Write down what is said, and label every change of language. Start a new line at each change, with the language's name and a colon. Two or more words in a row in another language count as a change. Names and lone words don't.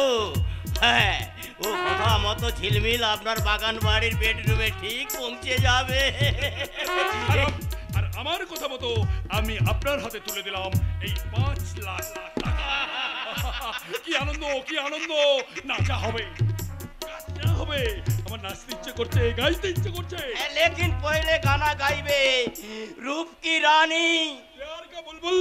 Bangla: হ্যাঁ, ও কথা মতো ঝিলমিল আপনার বাগান বাড়ির বেডরুমে ঠিক পৌঁছে যাবে। আর আমার কথা মতো আমি আপনার হাতে তুলে দিলাম এই 5 লাখ টাকা। কি আনন্দ, কি আনন্দ! নাচা হবে, গানা হবে। আমার নাচতে ইচ্ছে করছে, গাইতে ইচ্ছে করছে।
Hindi: लेकिन पहले गाना गाइबे रूप की रानी प्यार का बुलबुल